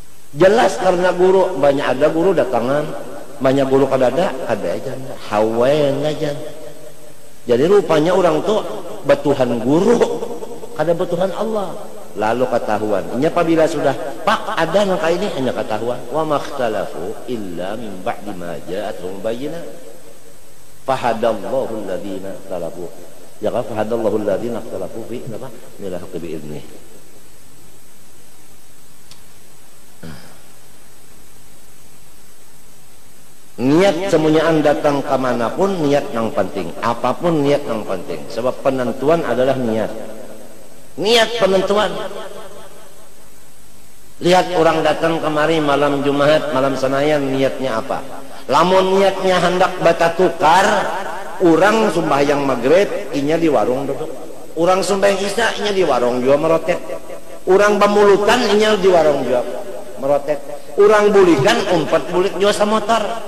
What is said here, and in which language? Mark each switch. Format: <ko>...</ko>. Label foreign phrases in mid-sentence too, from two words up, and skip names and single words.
<bjn>Jelas karena guru, banyak ada guru datangan, banyak guru kadada aja hawen aja. Jadi rupanya orang tuh betuhan guru, kada betuhan Allah. Lalu ketahuan. Ini apabila sudah pak ada nangka ini hanya ketahuan.</bjn> <ar>وما اختلفوا إلا من بعد ما جاءتهم البينة. فهدى الله الذين اختلفوا.</ar> <bjn>Ya kan</bjn> <ar>فهدى الله الذين اختلفوا في apa? إلى الحق بإذنه.</ar> <bjn>Niat semuanyaan datang kemanapun niat yang penting, apapun niat yang penting, sebab penentuan adalah niat penentuan. Lihat orang datang kemari malam Jumat, malam Senayan, niatnya apa? Lamun niatnya hendak bata tukar, orang sembahyang maghrib inya di warung duduk, orang sembahyang isya inya di warung juga merotet, orang pemulutan inya di warung juga merotet, orang bulikan umpat bulik juga semotor.</bjn>